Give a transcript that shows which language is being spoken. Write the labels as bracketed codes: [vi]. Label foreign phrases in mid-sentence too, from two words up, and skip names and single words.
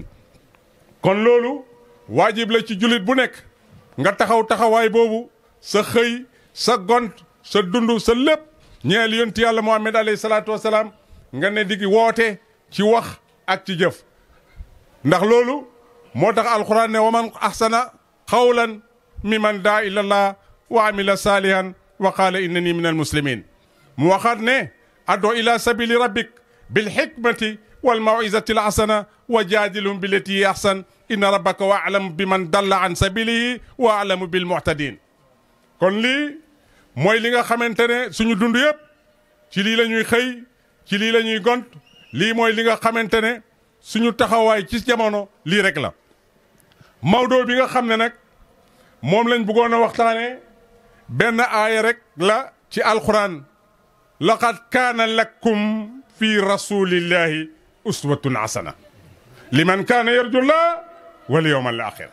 [wo] kon loolu waajib la ci jullit bu nekk nga taxaw taxawaay boobu, sa xëy, sa gont, sa dund, sa lépp ñeel yonent yàlla Muhammad [ar] عليه الصلاة والسلام [wo] nga ne di woote ci wax ak ci jëf. ndax loolu moo tax alquran ne [ar] ومن أحسن قولا ممن دعا إلى الله وعمل صالحا وقال إنني من المسلمين. [wo] mu waxaat ne [ar] ادع إلى سبيل ربك بالحكمة والموعظة الحسنة وجادلهم بالتي هي أحسن إن ربك وأعلم بمن ضل عن سبيله وأعلم بالمهتدين. [wo] kon lii mooy li nga xamante ne suñu dund yëpp ci lii la ñuy xëy ci lii la ñuy gont lii mooy li nga xamante ne suñu taxawaay ci jamono lii rek la. Maodo bi nga xam ne nag moom lañ bëggoon a waxtaane benn aaya rek la ci alquran [ar] لقد كان لكم في رسول الله أسوة حسنة لمن كان يرجو الله واليوم الآخر.